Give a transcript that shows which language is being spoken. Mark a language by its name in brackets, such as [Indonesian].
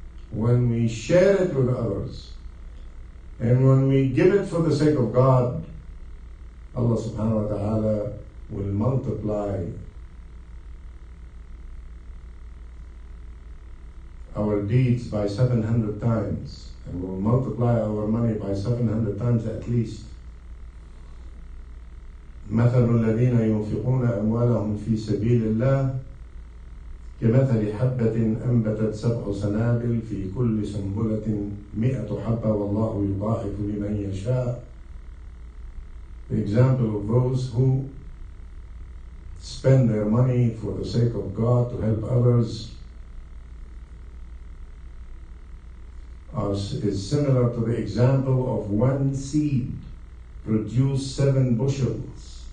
[English] when we share it with others and when we give it for the sake of God, Allah subhanahu wa ta'ala will multiply our deeds by 700 times and will multiply our money by 700 times at least. [Arabic] مثل الذين ينفقون أموالهم في سبيل الله كمثل حبة أنبتت 7 سنابل في كل سنبلة 100 حبة والله يضاعف لمن يشاء. [English] The example of those who spend their money for the sake of God to help others is similar to the example of one seed produce 7 bushels.